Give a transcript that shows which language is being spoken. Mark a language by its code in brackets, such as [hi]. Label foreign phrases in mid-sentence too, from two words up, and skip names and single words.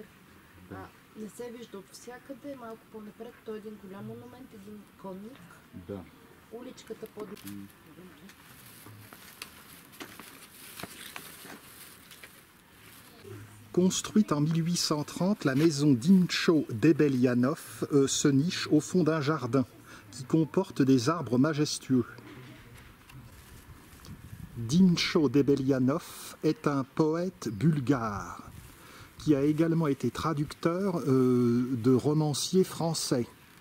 [bg] Не се вижда от всякъде, малко по-напред. Той е един голям монумент, един конник. Да. Уличката под... [fr] Construite en 1830, la maison d'Incho Debelianov se niche au fond d'un jardin qui comporte des arbres majestueux. Dincho Debelianov est un poète bulgare qui a également été traducteur de romanciers français.